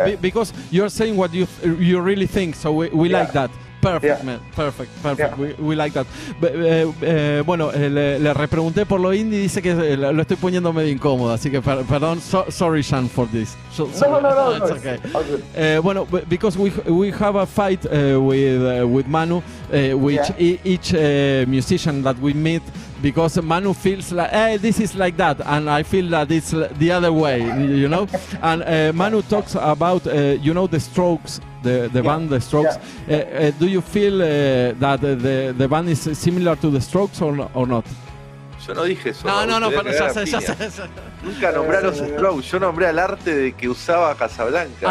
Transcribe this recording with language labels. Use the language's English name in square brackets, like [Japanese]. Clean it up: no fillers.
[English] Because you're saying what you really think, so we like that. Perfect, man. Perfect. We like that. [Spanish] Bueno, le repregunté por lo indie, dice que lo estoy poniendo medio incómodo, así que perdón. [English] Sorry, Sean, for this. No. It's okay. All good. Bueno, because we have a fight with Manu, with each musician that we meet, because Manu feels like, hey, this is like that, and I feel that it's the other way, you know. And Manu talks about, the Strokes. The band, the Strokes. Do you feel that the band is similar to the Strokes or not? [Spanish] Yo no dije eso. No, pero ya sé. Nunca nombré a los Strokes, yo nombré al arte de que usaba Casablanca.